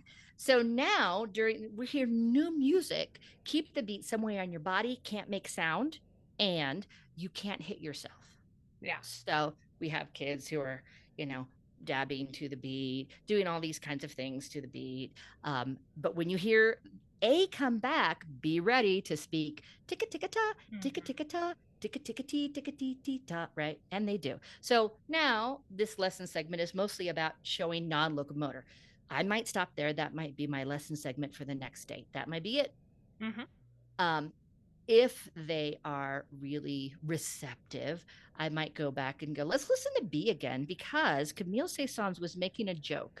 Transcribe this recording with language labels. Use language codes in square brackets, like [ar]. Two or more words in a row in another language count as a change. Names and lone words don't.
[en] So now during we hear new music, keep the beat somewhere on your body, can't make sound, and you can't hit yourself. Yeah. So we have kids who are, you know, dabbing to the beat, doing all these kinds of things to the beat. But when you hear A come back, be ready to speak ticka ticka ta, ticka Mhm. ticka ta, ticka ticka tee, ticka tee tee ta, right? And they do. So now this lesson segment is mostly about showing non locomotor. I might stop there. That might be my lesson segment for the next day. That might be it. Mhm. Um, if they are really receptive, I might go back and go, let's listen to B again, because Camille Saint-Saëns was making a joke.